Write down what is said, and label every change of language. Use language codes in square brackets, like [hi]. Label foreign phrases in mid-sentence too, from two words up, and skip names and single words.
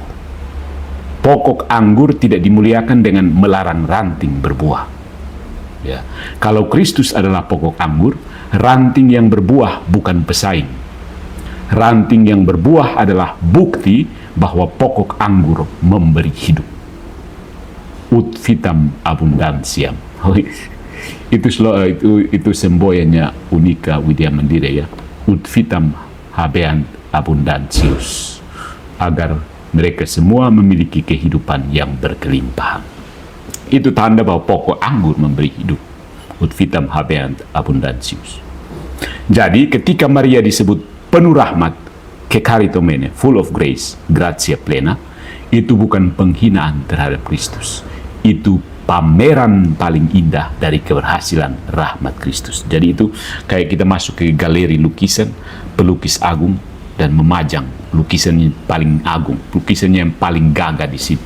[id] Pokok anggur tidak dimuliakan dengan melarang ranting berbuah. Ya. Kalau Kristus adalah pokok anggur, ranting yang berbuah bukan pesaing. Ranting yang berbuah adalah bukti bahwa pokok anggur memberi hidup. [la] Ut vitam abundantiam. [id] Itu semboyannya Unika Widya Mandira, ya. [la] Ut vitam habeant abundantius. [id] Agar mereka semua memiliki kehidupan yang berkelimpahan. Itu tanda bahwa pokok anggur memberi hidup. [la] Ut vitam habeant abundantius. [id] Jadi ketika Maria disebut penuh rahmat, kekaritomene, [en] full of grace, [la] gratia plena, [id] itu bukan penghinaan terhadap Kristus. Itu pameran paling indah dari keberhasilan rahmat Kristus. Jadi itu kayak kita masuk ke galeri lukisan, pelukis agung, dan memajang lukisannya paling agung, lukisannya yang paling gagah di situ.